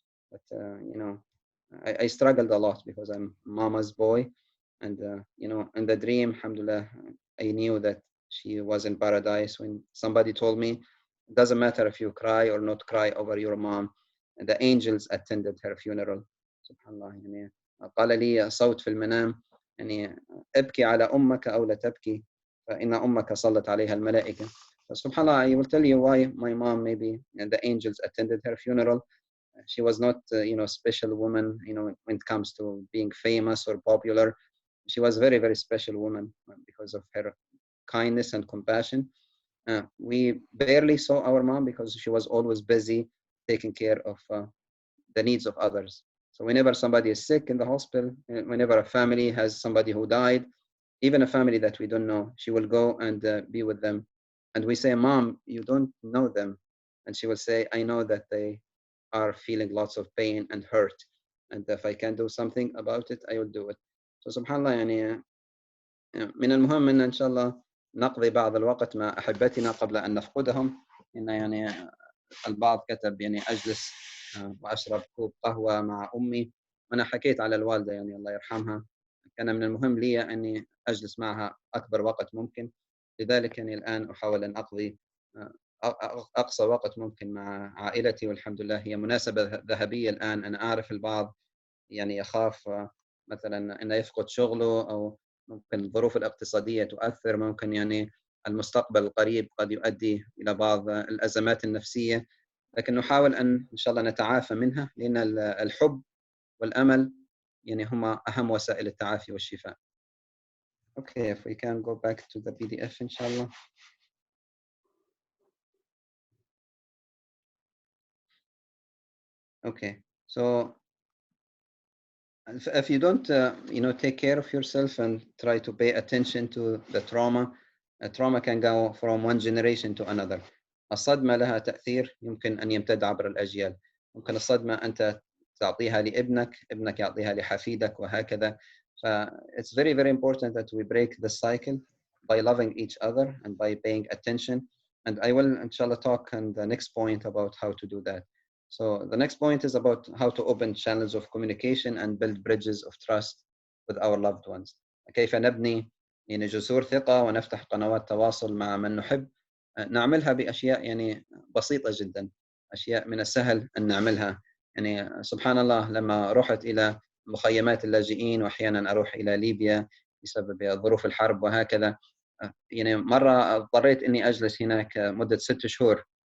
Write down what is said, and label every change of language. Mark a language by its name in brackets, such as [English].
[English] But, I struggled a lot because I'm mama's boy. And, in the dream, alhamdulillah, I knew that she was in paradise. When somebody told me, it doesn't matter if you cry or not cry over your mom, and the angels attended her funeral. سبحان الله يعني قال لي صوت في المنام يعني ابكي على أمك أو لا تبكي فإن أمك صلت عليها الملائكة. سبحان الله, I will tell you why my mom maybe and the angels attended her funeral. She was not, special woman, when it comes to being famous or popular. She was very, very special woman because of her kindness and compassion. We barely saw our mom because she was always busy taking care of the needs of others. So whenever somebody is sick in the hospital, whenever a family has somebody who died, even a family that we don't know, she will go and be with them. And we say, Mom, you don't know them. And she will say, I know that they are feeling lots of pain and hurt. And if I can do something about it, I will do it. [Arabic] So subhanallah, يعني من المهم أن إن شاء الله نقضي بعض الوقت مع أحبتنا قبل أن نفقدهم. إن يعني البعض كتب يعني أجلس وأشرب كوب قهوة مع أمي. وأنا حكيت على الوالدة يعني الله يرحمها، كان من المهم لي أني أجلس معها أكبر وقت ممكن. لذلك يعني الآن أحاول أن أقضي أقصى وقت ممكن مع عائلتي، والحمد لله هي مناسبة ذهبية الآن. أنا أعرف البعض يعني يخاف مثلا أنه يفقد شغله، أو ممكن الظروف الاقتصادية تؤثر، ممكن يعني المستقبل القريب قد يؤدي إلى بعض الأزمات النفسية، لكن نحاول أن إن شاء الله نتعافى منها، لأن الحب والأمل يعني هما أهم وسائل التعافي والشفاء. [English] Okay, if we can go back to the PDF إن شاء الله. Okay, so if you don't, take care of yourself and try to pay attention to the trauma, trauma can go from one generation to another. [Arabic] الصدمة لها تأثير يمكن أن يمتد عبر الأجيال. ممكن الصدمة أنت تعطيها لابنك، ابنك يعطيها لحفيدك وهكذا. [English] It's very, very important that we break the cycle by loving each other and by paying attention. And I will, inshallah, talk on the next point about how to do that. So the next point is about how to open channels of communication and build bridges of trust with our loved ones. [Arabic] كيف نبني يعني جسور ثقة ونفتح قنوات تواصل مع من نحب. نعملها بأشياء يعني بسيطة جدا، أشياء من السهل أن نعملها. يعني سبحان الله لما رحت إلى مخيمات اللاجئين، وأحيانا أروح إلى ليبيا بسبب ظروف الحرب وهكذا، يعني مرة اضطريت أني أجلس هناك مدة 6 شهور.